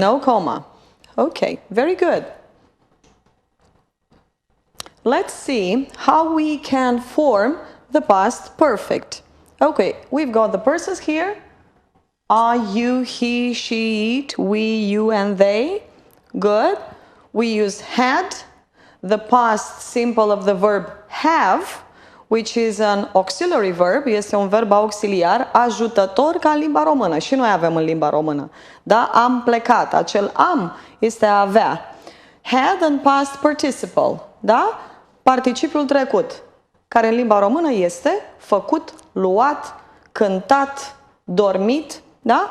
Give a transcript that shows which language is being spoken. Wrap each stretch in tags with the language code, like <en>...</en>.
<en>No comma. Okay, very good. Let's see how we can form the past perfect. Okay, we've got the persons here. I, you, he, she, it, we, you, and they. Good. We use had, the past simple of the verb have, which is an auxiliary verb,</en> <ro>este un verb auxiliar ajutător ca în limba română. Și noi avem în limba română. Da? Am plecat. Acel am este a avea.</ro> <en>Had and past participle.</en> <ro>Da? Participiul trecut, care în limba română este făcut, luat, cântat, dormit, da?</ro>